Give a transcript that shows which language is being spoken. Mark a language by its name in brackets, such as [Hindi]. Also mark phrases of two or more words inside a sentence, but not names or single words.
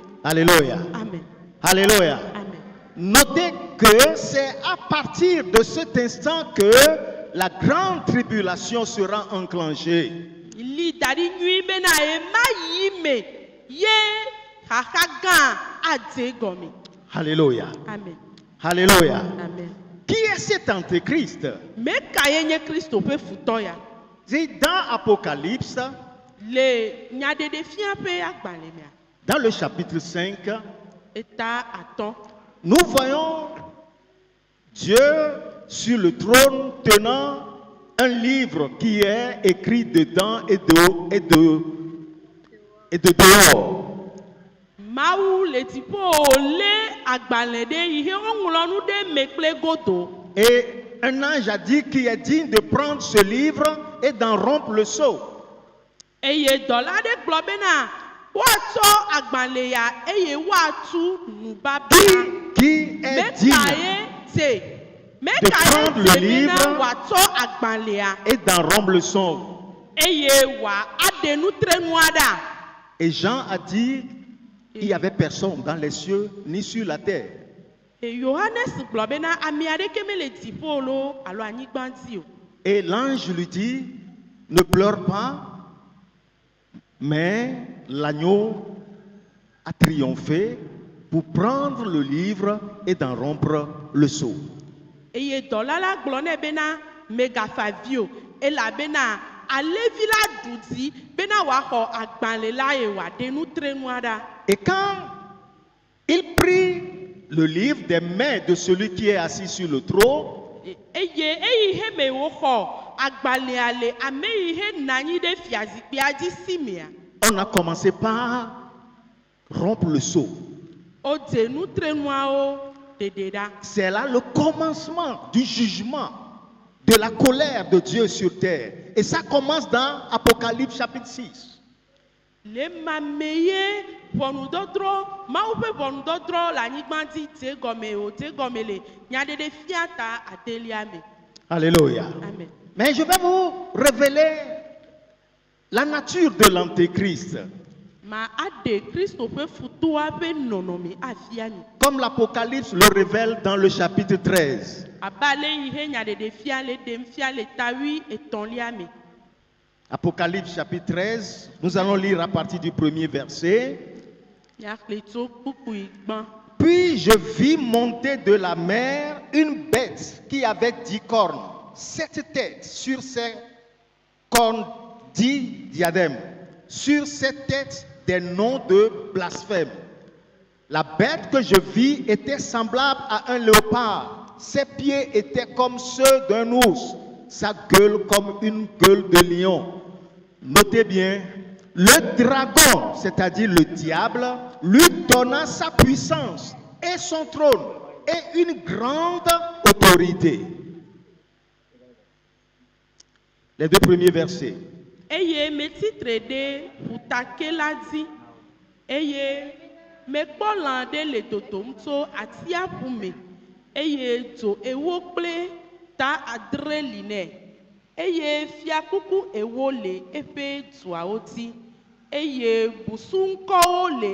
[French] Alléluia. Amen. Alléluia. Amen. Notez que c'est à partir de cet instant que la grande tribulation sera enclenchée. [Ewe] Li da ɖi nyui bena ema yi me ye xaxa gã adze gɔme. [French] Alléluia. Amen. Alléluia. Amen. Qui est cet antéchrist? [Ewe] Meka ye nye Kristo ƒe futɔ ya. [French] C'est dans Apocalypse, [Ewe] Le nyaɖeɖefia ƒe agbalẽ mea, [French] dans le chapitre 5, [Ewe] eta atɔ̃. [French] nous voyons Dieu sur le trône tenant un livre qui est écrit dedans et de dehors. [Ewe] Mawu le dziƒo lé agbalẽ ɖe yi ke woŋlɔ nu ɖe me kple godo. [French] Et un ange a dit qu'il est digne de prendre ce livre et d'en rompre le sceau. [Ewe] Eye dɔla ɖe gblɔ bena woatsɔ agbalẽ ya eye woatu nubabla. [French] Qui est [Ewe] Meka [French] digne [Ewe] ye te. [French] de [Ewe] Meka [French] prendre [Ewe] ye [French] le [Ewe] te bena [French] livre [Ewe] wòatsɔ agbalẽa [French] et d'en rompre le sceau? [Ewe] eye wòaɖe nutrenua ɖa. [French] Et Jean a dit, il n'y avait personne dans les cieux ni sur la terre. [Ewe] Yohanes gblɔ bena ame aɖeke mele dziƒo lo alo anyigba dzi o. [French] Et l'ange lui dit, ne pleure pas, mais l'agneau a triomphé pour prendre le livre et d'en rompre le sceau. [Ewe] Eye dɔla la gblɔ nɛ bena megafa avi o elabena alevi la ɖu dzi bena wòaxɔ agbalẽ la ye wòaɖe nutrenua ɖa. [French] Et quand il prit le livre des mains de celui qui est assis sur le trône, [Ewe] eye eyi he me wo xɔ agbalẽ ale ame yi he nanyi ɖe fiazikpia dzi si mea. [French] On a commencé par rompre le sceau. [Ewe] O dze nutrenuawo ɖeɖe ɖa. [French] C'est là le commencement du jugement, de la colère de Dieu sur terre. Et ça commence dans Apocalypse chapitre 6. [Ewe] Le mameye ʋɔnudɔdrɔ mawu ƒe ʋɔnudɔdrɔ le anyigba dzi dze gɔme o dze gɔme le nyaɖeɖe fia ta adelia me. [French] Alléluia. Amen. Mais je vais vous révéler la nature de l'antéchrist. [Ewe] Ma ade Kristo ƒe futoa ƒe nɔnɔme afia mi. [French] Comme l'Apocalypse le révèle dans le chapitre 13. [Ewe] Abe ale yi he nyaɖeɖe fia le ɖem fia le tawi etɔ̃lia me. [French] Apocalypse chapitre 13, nous allons lire à partir du premier verset. [Ewe] Miaxlẽ tso kpukpui gbã. [French] Puis je vis monter de la mer une bête qui avait 10 cornes, 7 têtes, sur ses cornes 10 diadèmes, sur ses têtes des noms de blasphème. La bête que je vis était semblable à un léopard, ses pieds étaient comme ceux d'un ours, sa gueule comme une gueule de lion. Notez bien, le dragon, c'est-à-dire le diable, lui donna sa puissance et son trône et une grande autorité. Les deux premiers versets. [Ewe] Eye me titre ɖe ƒutake la dzi eye mekpɔ lã ɖe le dodom tso atiaƒu me eye dzo ewo kple ta adre li nɛ eye fiakuku ewo le eƒe dzoawo dzi eye busuŋkɔwo le